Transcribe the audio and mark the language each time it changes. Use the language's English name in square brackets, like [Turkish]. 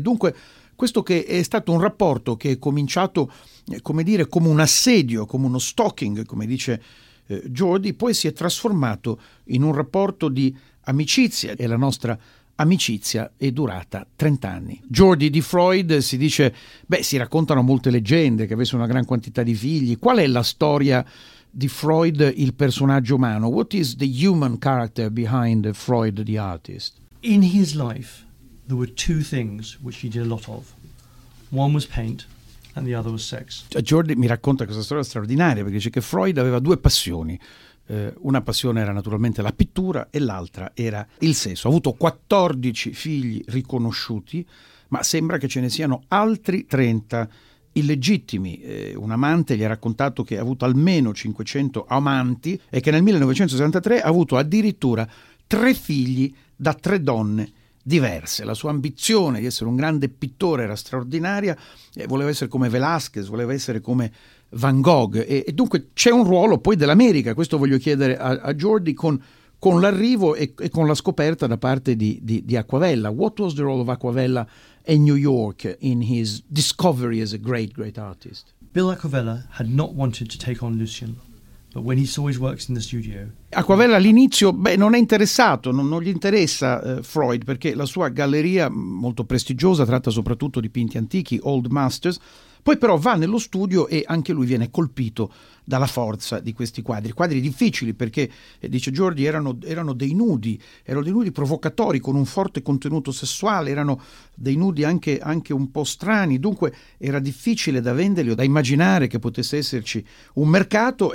[Italian] Dunque questo che è stato un rapporto che è cominciato, come dire, come un assedio, come uno stalking, come dice Jordi, poi si è trasformato in un rapporto di amicizia, e la nostra amicizia è durata 30 anni. Jordi, di Freud si dice, si raccontano molte leggende, che avesse una gran quantità di figli. Qual è la storia di Freud, il personaggio umano? [English] What is the human character behind Freud, the artist? In his life, there were two things which he did a lot of. One was paint and the other was sex. [Italian] Jordi mi racconta questa storia straordinaria, perché dice che Freud aveva due passioni. Una passione era naturalmente la pittura e l'altra era il sesso. Ha avuto 14 figli riconosciuti, ma sembra che ce ne siano altri 30 illegittimi. Un amante gli ha raccontato che ha avuto almeno 500 amanti e che nel 1963 ha avuto addirittura 3 figli da 3 donne diverse. La sua ambizione di essere un grande pittore era straordinaria, voleva essere come Velázquez, voleva essere come Van Gogh, e dunque c'è un ruolo poi dell'America, questo voglio chiedere a Jordi, con l'arrivo e con la scoperta da parte di Acquavella. [English] What was the role of Acquavella in New York in his discovery as a great, great artist? Bill Acquavella had not wanted to take on Lucien, but when he saw his works in the studio... [Italian] Acquavella all'inizio non è interessato, non gli interessa Freud, perché la sua galleria molto prestigiosa tratta soprattutto dipinti antichi, Old Masters. Poi però va nello studio e anche lui viene colpito dalla forza di questi quadri. Quadri difficili perché, dice Jordi, erano dei nudi provocatori con un forte contenuto sessuale, erano dei nudi anche un po' strani, dunque era difficile da venderli o da immaginare che potesse esserci un mercato.